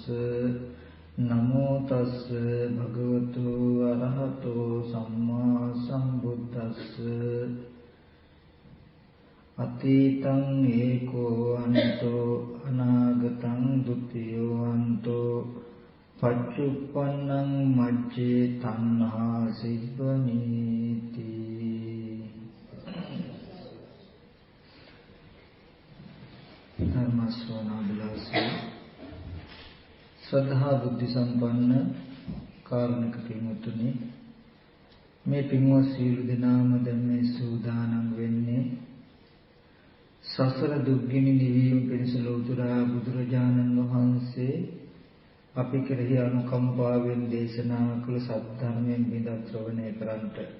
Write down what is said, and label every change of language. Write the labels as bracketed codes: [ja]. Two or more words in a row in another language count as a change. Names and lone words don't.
[pi] නමෝ තස්ස භගවතු අරහතෝ සම්මා සම්බුද්දස්ස. අතීතං ඒකෝ අන්තෝ අනාගතං ဒ ුතියෝ අන්තෝ පච්චුප්පන්නං මච්චේ තණ්හා සිබ්බනීති. [si] ධර්ම ශ්‍රවණාබිලාසී ශ්‍රද්ධා බුද්ධ සම්පන්න කාරුණික පින්වත්නි, මේ පින්වත් සියලු දෙනාම දැන් මේ සූදානම් වෙන්නේ සසර දුක්ගිනි නිවීම පිණිස ලෞතර බුදුරජාණන් වහන්සේ අපි කෙරෙහි අනුකම්පාවෙන් දේශනා කළ සත්‍යධර්මයෙන් බිඳක් ශ්‍රවණය කරන්ට.